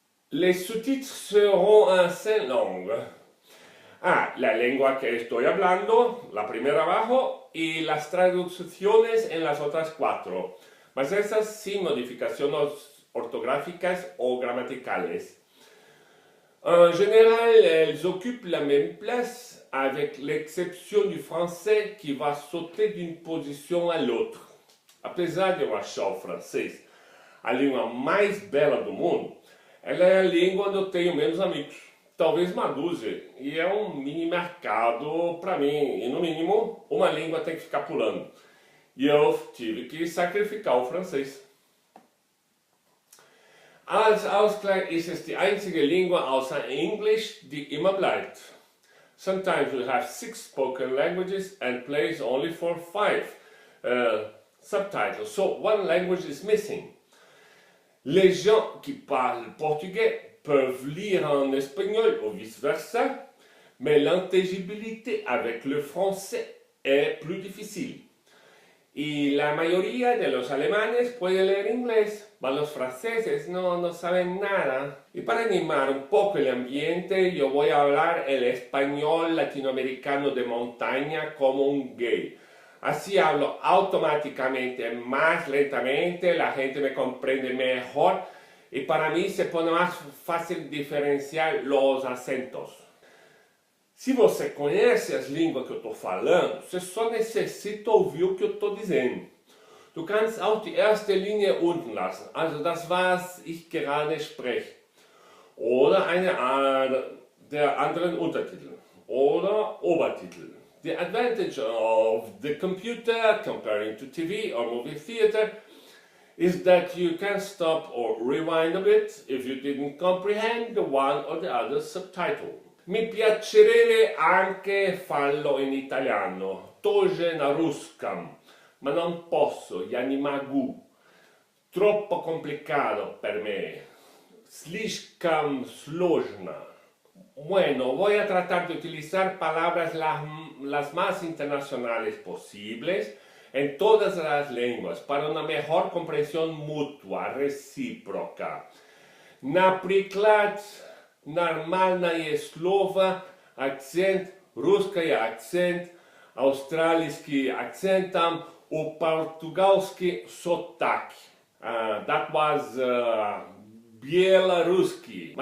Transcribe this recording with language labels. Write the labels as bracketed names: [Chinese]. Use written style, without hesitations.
[French] Les sous-titres seront en 5 langues. [Spanish] La lengua que estoy hablando, la primera abajo, y las traducciones en las otras 4. Mas esas sin modificaciones ortográficas o gramaticales. [French] En général, elles occupent la même place, avec l'exception du français qui va sauter d'une position à l'autre. [Portuguese] Apesar de eu achar o francês a língua mais bela do mundo, ela é a língua onde eu tenho menos amigos. Talvez uma dúzia, e é um mini mercado para mim, e no mínimo uma língua tem que ficar pulando. E eu tive que sacrificar o francês. [German] Als Ausgleich ist es die einzige Língua außer English die immer bleibt. [English] Sometimes we have 6 spoken languages and plays only for 5 subtitles, so one language is missing. [French] Les gens qui parlent portugais peuvent lire en espagnol ou vice-versa, mais l'intelligibilité avec le français est plus difficile. [Spanish] Y la mayoría de los alemanes pueden leer inglés, pero los franceses no saben nada. Y para animar un poco el ambiente, yo voy a hablar el español latinoamericano de montaña como un gay. Así hablo automáticamente más lentamente, la gente me comprende mejor y para mí se pone más fácil diferenciar los acentos. [Portuguese] Se você conhece as línguas que eu estou falando, você só necessita ouvir o que eu estou dizendo. [German] Du kannst auch die erste Linie unten lassen, also das, was ich gerade spreche. Oder der anderen Untertitel oder Obertitel. [English] The advantage of the computer comparing to TV or movie theater is that you can stop or rewind a bit if you didn't comprehend the one or the other subtitle. [Italian] Mi piacerebbe anche farlo in italiano, [Russian] тоже на русском, [Italian] ma non posso, [Russian] я не могу. [Italian] Troppo complicato per me, [Russian] слишком сложно. [Spanish] Bueno, voy a tratar de utilizar palabras las más internacionales posibles en todas las lenguas para una mejor comprensión mutua, recíproca. [Russian] Например, нормальное слово, акцент, русский акцент, австралийский акцент, [Portuguese] o portugalski sotaque. [English] That was Bieloruski.